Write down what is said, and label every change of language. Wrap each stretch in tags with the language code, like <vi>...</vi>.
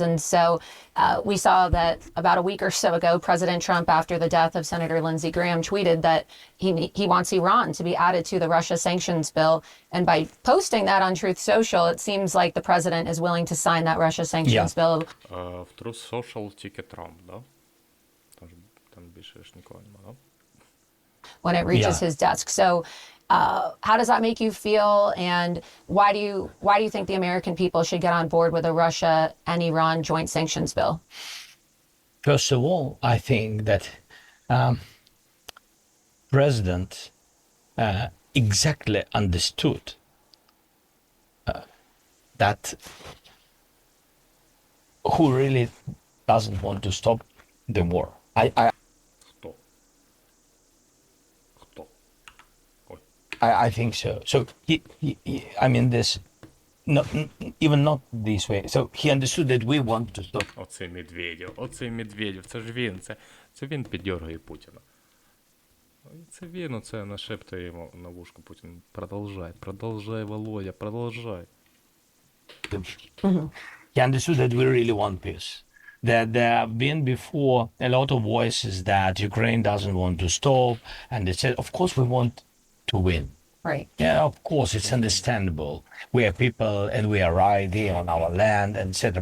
<en>And so we saw that about a week or so ago, President Trump, after the death of Senator Lindsey Graham, tweeted that he wants Iran to be added to the Russia sanctions bill. And by posting that on Truth Social, it seems like the president is willing to sign that Russia sanctions bill.</en> <uk>В Truth Social тільки Трамп, да? Там більше ж нікого нема, да?</uk> <en>When it reaches his desk. So how does that make you feel? And why do you think the American people should get on board with a Russia and Iran joint sanctions bill? First of all, I think that President exactly understood that who really doesn't want to stop the war.</en> <uk>Хто? Хто? Ой.</uk> <en>I think so. So I mean this, even not this way. So he understood that we want to stop.</en> <uk>Оцей Медведєв, це ж він, це він піддьоргує Путіна. Це він оце нашептує йому на вушку Путін. Продовжай, Володя, продовжай.</uk> <en>He understood that we really want peace. That there have been before a lot of voices that Ukraine doesn't want to stop, and they said, of course we want to win. Right. Yeah, of course, it's understandable. We are people and we are right here on our land, etc.</en>